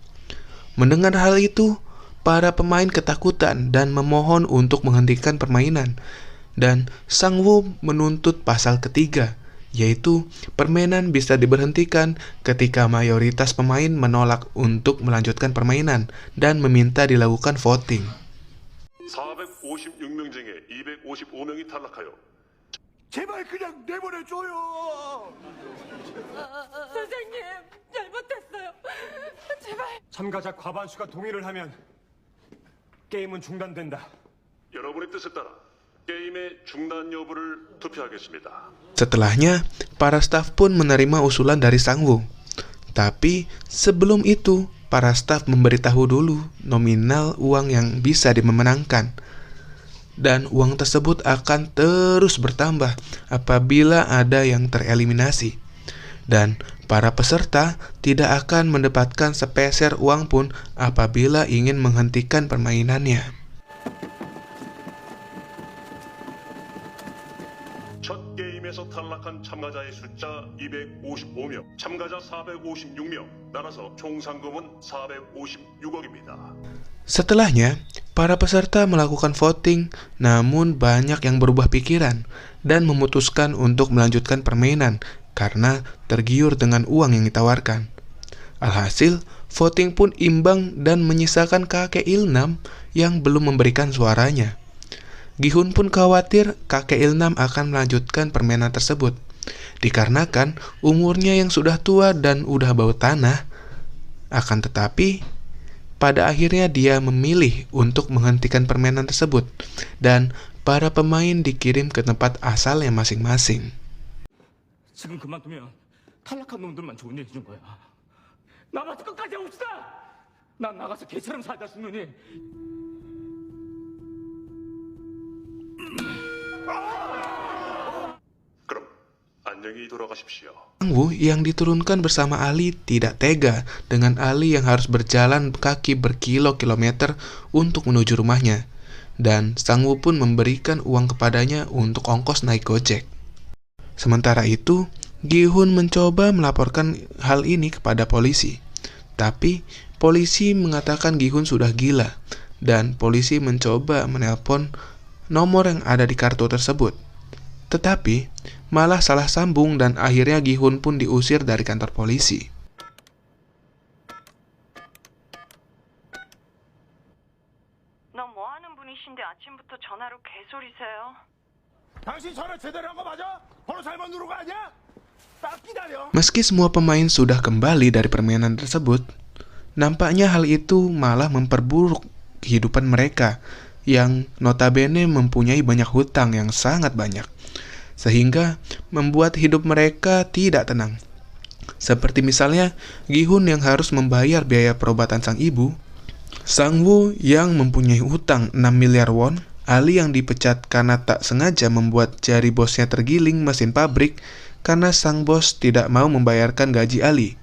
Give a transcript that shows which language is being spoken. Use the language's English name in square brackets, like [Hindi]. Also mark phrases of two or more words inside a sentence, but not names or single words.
[Indonesian] Mendengar hal itu, para pemain ketakutan dan memohon untuk menghentikan permainan. Dan Sang-woo menuntut pasal ketiga, yaitu permainan bisa diberhentikan ketika mayoritas pemain menolak untuk melanjutkan permainan dan meminta dilakukan voting. [Korean] 456명 중에 255명이 탈락하여 제발 그냥 내보내줘요. 선생님, 잘못했어요. 제발. 참가자 과반수가 동의를 하면 게임은 중단된다. 여러분의 뜻에 따라 게임의 중단 여부를 투표하겠습니다. [Indonesian] Setelahnya, para staf pun menerima usulan dari Sang-woo. Tapi sebelum itu, para staf memberitahu dulu nominal uang yang bisa dimenangkan. Dan uang tersebut akan terus bertambah apabila ada yang tereliminasi. Dan para peserta tidak akan mendapatkan sepeser uang pun apabila ingin menghentikan permainannya. [Korean] 첫 게임에서 탈락한 참가자의 숫자 255명, 참가자 456명, 따라서 총 상금은 456억입니다. [Indonesian] Setelahnya, para peserta melakukan voting, namun banyak yang berubah pikiran dan memutuskan untuk melanjutkan permainan karena tergiur dengan uang yang ditawarkan. Alhasil, voting pun imbang dan menyisakan kakek Ilnam yang belum memberikan suaranya. Gi-hun pun khawatir kakek Ilnam akan melanjutkan permainan tersebut, dikarenakan umurnya yang sudah tua dan udah bau tanah. Akan tetapi, pada akhirnya dia memilih untuk menghentikan permainan tersebut, dan para pemain dikirim ke tempat asalnya masing-masing. [Korean] 지금 그만두면 탈락한 놈들만 좋은 얘기 준 거야. 나가서 끝까지 해봅시다. 난 나가서 개처럼 살다 죽느니. 그럼 안녕히 돌아가십시오. [Indonesian] Sang-woo yang diturunkan bersama Ali tidak tega dengan Ali yang harus berjalan kaki berkilo-kilometer untuk menuju rumahnya. Dan Sang-woo pun memberikan uang kepadanya untuk ongkos naik Gojek. Sementara itu, Gi-hun mencoba melaporkan hal ini kepada polisi. Tapi, polisi mengatakan Gi-hun sudah gila, dan polisi mencoba menelpon nomor yang ada di kartu tersebut. Tetapi, malah salah sambung dan akhirnya Gi-hun pun diusir dari kantor polisi. [Korean] 너 뭐 하는 분이신데 아침부터 전화로 개소리세요? 당신 전화 제대로 한 거 맞아? 번호 잘못 누른 거 아니야? 딱 기다려. [Indonesian] Meski semua pemain sudah kembali dari permainan tersebut, nampaknya hal itu malah memperburuk kehidupan mereka yang notabene mempunyai banyak hutang yang sangat banyak, sehingga membuat hidup mereka tidak tenang. Seperti misalnya Gi-hun yang harus membayar biaya perobatan sang ibu, Sang-woo yang mempunyai hutang 6 miliar won, Ali yang dipecat karena tak sengaja membuat jari bosnya tergiling mesin pabrik karena sang bos tidak mau membayarkan gaji Ali.